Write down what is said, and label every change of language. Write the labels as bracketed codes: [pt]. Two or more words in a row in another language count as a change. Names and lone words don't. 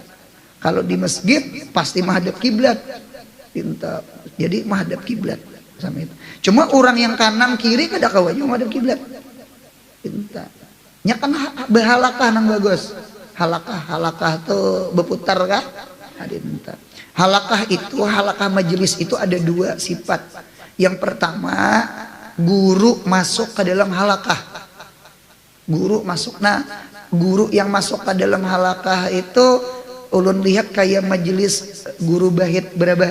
[id] Kalau di masjid pasti menghadap kiblat. Jadi menghadap kiblat sama itu. [bjn] Cuma orang yang kanan kiri kada kawanya menghadap kiblat. Nya kan behalakah nang bagus. [id] Halakah tuh berputar kah? Halakah itu, halakah majelis itu ada 2 sifat. Yang pertama, guru masuk ke dalam halakah. Guru masuk. Nah, guru yang masuk ke dalam halakah itu ulun lihat kayak majelis guru bait berabah.